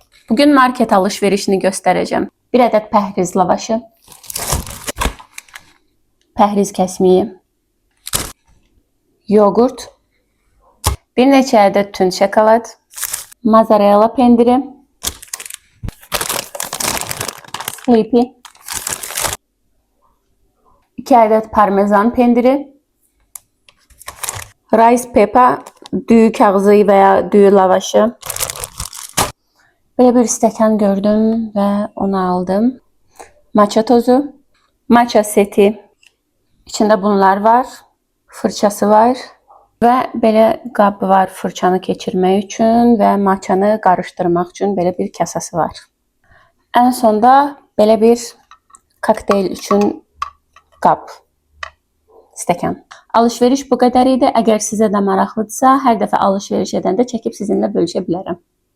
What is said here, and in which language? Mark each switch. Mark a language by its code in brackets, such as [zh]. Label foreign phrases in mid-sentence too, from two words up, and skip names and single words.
[tr] Bugün market alışverişini göstereceğim. [az] Bir adet pəhriz lavaşı, pəhriz kəsmiyi, yoğurt, bir neçə adet tünd şokolad, mozzarella pendiri, Sleepy, 2 adet parmesan pendiri, [en] rice pepper, [az] düyü kağızı veya düyü lavaşı. [tr] Böyle bir stəkan gördüm ve onu aldım. [az] Matcha tozu, matcha seti. [tr] İçinde bunlar var. Fırçası var. [az] Ve böyle qabı var fırçanı keçirmək üçün və matchanı qarışdırmaq üçün belə bir kasası var. En sonda belə bir kokteyl üçün qab, stəkan. Alışveriş bu qədər idi. Əgər sizə də maraqlıdırsa, hər dəfə alışveriş edəndə çəkib sizinlə bölüşə bilərəm.